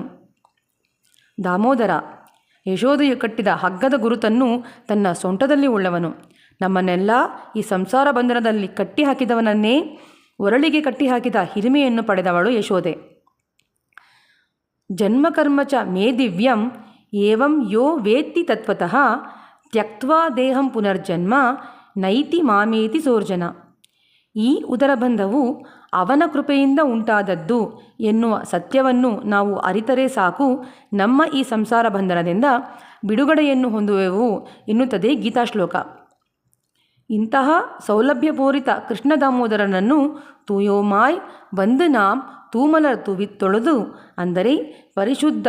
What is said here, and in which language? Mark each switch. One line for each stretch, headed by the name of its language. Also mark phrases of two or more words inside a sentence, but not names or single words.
Kannada: ದಾಮೋದರ ಯಶೋದೆಯು ಕಟ್ಟಿದ ಹಗ್ಗದ ಗುರುತನ್ನು ತನ್ನ ಸೊಂಟದಲ್ಲಿ ಉಳ್ಳವನು. ನಮ್ಮನ್ನೆಲ್ಲ ಈ ಸಂಸಾರ ಬಂಧನದಲ್ಲಿ ಕಟ್ಟಿಹಾಕಿದವನನ್ನೇ ಒರಳಿಗೆ ಕಟ್ಟಿಹಾಕಿದ ಹಿರಿಮೆಯನ್ನು ಪಡೆದವಳು ಯಶೋದೆ.
Sanskrit: ಜನ್ಮಕರ್ಮ ಚ ಮೇ ದಿವ್ಯಂ ಏವಂ ಯೋ ವೇತ್ತಿ ತತ್ವತಃ ತ್ಯಕ್ತ್ವಾ ದೇಹಂ ಪುನರ್ಜನ್ಮ ನೈತಿ ಮಾಮೇತಿ ಸೋರ್ಜನ.
Kannada: ಈ ಉದರಬಂಧವು ಅವನ ಕೃಪೆಯಿಂದ ಉಂಟಾದದ್ದು ಎನ್ನುವ ಸತ್ಯವನ್ನು ನಾವು ಅರಿತರೆ ಸಾಕು, ನಮ್ಮ ಈ ಸಂಸಾರ ಬಂಧನದಿಂದ ಬಿಡುಗಡೆಯನ್ನು ಹೊಂದುವೆವು ಎನ್ನುತ್ತದೆ ಗೀತಾಶ್ಲೋಕ. ಇಂತಹ ಸೌಲಭ್ಯಪೂರಿತ ಕೃಷ್ಣ ದಾಮೋದರನನ್ನು
Tamil: தூயோமாய் வந்து நாம் தூமலர் தொழுது,
Kannada: ಅಂದರೆ ಪರಿಶುದ್ಧ